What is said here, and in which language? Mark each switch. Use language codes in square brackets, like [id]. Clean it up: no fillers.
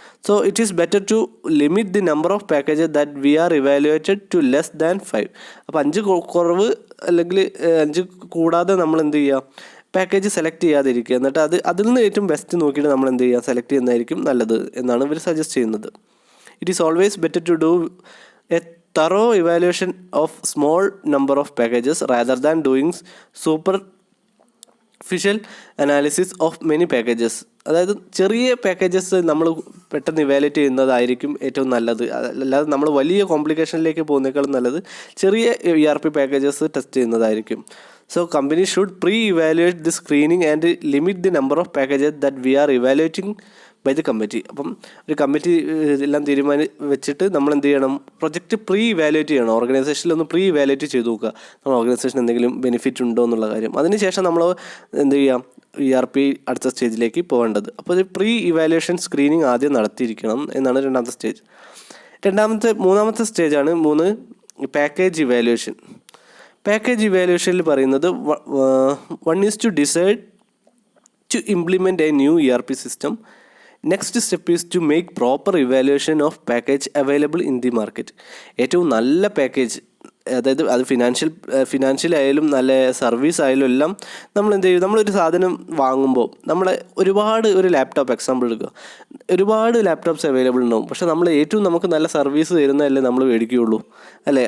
[en] So it is better to limit the number of packages that we are evaluated to less than 5. [ml] അപ്പോൾ 5 കുറവ് അല്ലെങ്കിൽ 5 കൂടാതെ നമ്മൾ എന്ത് ചെയ്യുക, പാക്കേജ് സെലക്ട് ചെയ്യാതിരിക്കുക, എന്നിട്ട് അതിൽ നിന്ന് ഏറ്റവും ബെസ്റ്റ് നോക്കിയിട്ട് നമ്മൾ എന്ത് ചെയ്യുക, സെലക്ട് ചെയ്യുന്നതായിരിക്കും നല്ലത് എന്നാണ് ഇവർ സജസ്റ്റ് ചെയ്യുന്നത്. [en] It is always better to do a thorough evaluation of small number of packages rather than doing superficial analysis of many packages. [ml] അതായത് ചെറിയ പാക്കേജസ് നമ്മൾ പെട്ടെന്ന് ഇവാലുവേറ്റ് ചെയ്യുന്നതായിരിക്കും ഏറ്റവും നല്ലത്. അല്ലാതെ നമ്മൾ വലിയ കോംപ്ലിക്കേഷനിലേക്ക് പോകുന്നേക്കാളും നല്ലത് ചെറിയ ERP പാക്കേജസ് ടെസ്റ്റ് ചെയ്യുന്നതായിരിക്കും. [en] So companies should pre-evaluate the screening and limit the number of packages that we are evaluating by the committee. [ml] അപ്പം ഒരു കമ്മിറ്റി എല്ലാം വെച്ചിട്ട് നമ്മൾ എന്ത് ചെയ്യണം, പ്രൊജക്റ്റ് ഇവാലുവേറ്റ് ചെയ്യണം. ഓർഗനൈസേഷനിലൊന്ന് ഇവാലുവേറ്റ് ചെയ്ത് നോക്കുക നമ്മൾ ഓർഗനൈസേഷൻ എന്തെങ്കിലും ബെനിഫിറ്റ് ഉണ്ടോ എന്നുള്ള കാര്യം. അതിനുശേഷം നമ്മൾ എന്ത് ചെയ്യാം, ERP അടുത്ത സ്റ്റേജിലേക്ക് പോകേണ്ടത്. അപ്പോൾ ഒരു ഇവാലുവേഷൻ സ്ക്രീനിങ് ആദ്യം നടത്തിയിരിക്കണം എന്നാണ് രണ്ടാമത്തെ സ്റ്റേജ്. മൂന്നാമത്തെ സ്റ്റേജാണ് പാക്കേജ് ഇവാലുവേഷൻ. പാക്കേജ് ഇവാലുവേഷനിൽ പറയുന്നത് [en] 1 is to decide to implement a new ERP system. Next step is to make proper evaluation of package available in the market. [ml] ഏറ്റവും നല്ല പാക്കേജ്, അതായത് അത് ഫിനാൻഷ്യൽ ആയാലും നല്ല സർവീസ് ആയാലും എല്ലാം നമ്മൾ എന്ത് ചെയ്യും, നമ്മളൊരു സാധനം വാങ്ങുമ്പോൾ ഒരു ലാപ്ടോപ്പ് എക്സാമ്പിൾ എടുക്കുക, ഒരുപാട് ലാപ്ടോപ്സ് അവൈലബിൾ ഉണ്ടാവും. പക്ഷേ നമുക്ക് നല്ല സർവീസ് തരുന്നതല്ലേ നമ്മൾ മേടിക്കുകയുള്ളൂ, അല്ലേ?